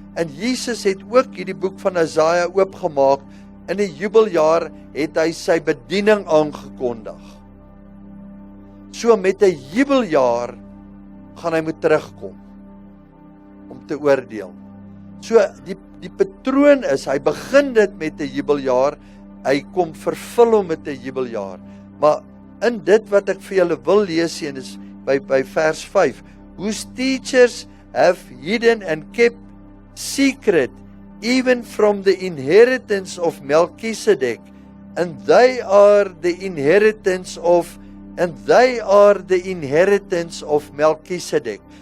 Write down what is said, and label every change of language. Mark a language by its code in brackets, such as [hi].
[af] En Jesus het ook hierdie boek van Isaiah oopgemaak. In die jubeljaar het hy sy bediening aangekondig. So met 'n jubeljaar gaan hy moet terugkom om te oordeel. So die patroon is, hy begin dit met 'n jubeljaar, hy kom vervul hom met 'n jubeljaar. [en] Maar in dit wat ek vir julle wil lees, en is by vers 5, whose teachers have hidden and kept secret even from the inheritance of Melchizedek, and they are the inheritance of Melchizedek.